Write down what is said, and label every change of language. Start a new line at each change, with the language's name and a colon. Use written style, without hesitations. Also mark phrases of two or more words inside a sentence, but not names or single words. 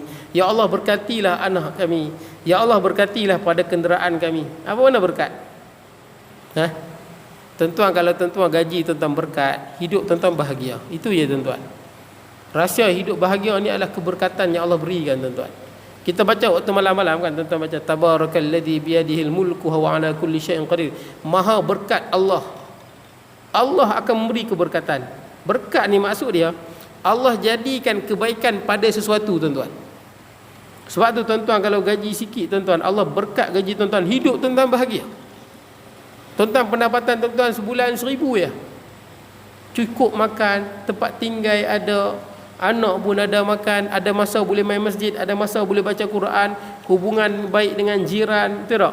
Malay: Ya Allah berkatilah anak kami. Ya Allah berkatilah pada kenderaan kami. Apa mana berkat? Tuan-tuan, kalau tuan-tuan gaji tuan-tuan berkat, hidup tuan-tuan bahagia. Itu ya tuan-tuan. Rahsia hidup bahagia ni adalah keberkatan yang Allah berikan tuan-tuan. Kita baca waktu malam-malam kan, tuan-tuan baca
Arabic: تبارك الذي بيده الملك وعلى كل شيء قدير.
Malay: Maha berkat Allah. Allah akan memberi keberkatan. Berkat ni maksud dia Allah jadikan kebaikan pada sesuatu tuan-tuan. Sebab tu tuan-tuan, kalau gaji sikit tuan-tuan, Allah berkat gaji tuan-tuan, hidup tuan-tuan bahagia. Tuan-tuan, pendapatan tuan-tuan sebulan 1,000 ya, cukup makan, tempat tinggal ada, anak pun ada makan, ada masa boleh main masjid, ada masa boleh baca Quran, hubungan baik dengan jiran, betul tak?